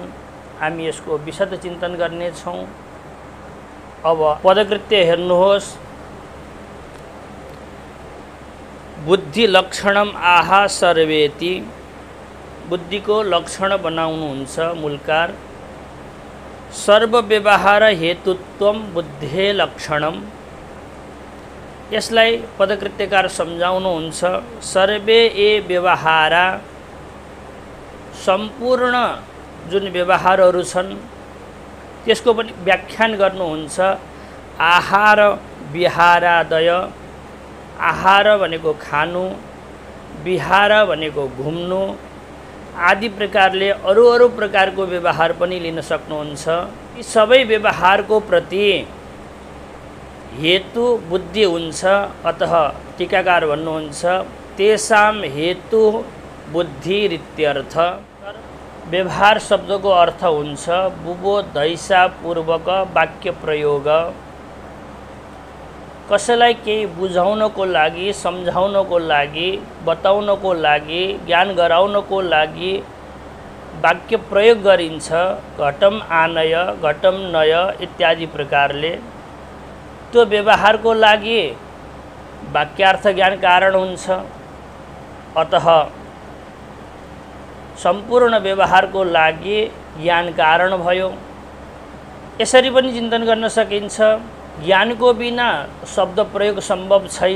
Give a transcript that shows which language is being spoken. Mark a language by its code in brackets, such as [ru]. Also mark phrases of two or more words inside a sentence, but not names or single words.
[ne] हामी यसको विशद चिन्तन गर्नेछौँ। अब पदकृत्य हेर्नुहोस्, [sa] बुद्धि लक्षणम आहा सर्वेति। [ne] बुद्धि को लक्षण बनाउनुहुन्छ मूलकार। [sa] सर्व व्यवहार हेतुत्वम बुद्धे लक्षणम। [ne] यसलाई पदकृत्यकार सम्झाउनुहुन्छ। [sa] सर्वे ए व्यवहारा, [ne] सम्पूर्ण जुन व्यवहारहरू छन् त्यसको पनि व्याख्यान गर्नुहुन्छ। [sa] आहार विहारादय, [ne] आहार भनेको खानु, विहार भनेको घुम्नु आदि प्रकारले अरू प्रकारको व्यवहार पनि लिन सक्नुहुन्छ। यी सबै व्यवहारको प्रति हेतु बुद्धि हुन्छ। अतः टीकाकार भन्नुहुन्छ, [sa] तेषाम हेतु बुद्धि इत्यर्थ। [ne] व्यवहार शब्दको अर्थ हुन्छ [sa] बुबोधैषा पूर्वक वाक्य प्रयोग। [ne] कसैलाई केही बुझाउनको लागि, सम्झाउनको लागि, बताउनको लागि, ज्ञान गराउनको लागि वाक्य प्रयोग गरिन्छ। [sa] घटम आनय, घटम नय इत्यादि प्रकारले। [ne] त्यो व्यवहारको लागि वाक्यार्थ ज्ञान कारण हुन्छ। अतः सम्पूर्ण व्यवहारको लागि ज्ञान कारण भयो। यसरी पनि चिन्तन गर्न सकिन्छ, ज्ञानको बिना शब्द प्रयोग सम्भव छैन।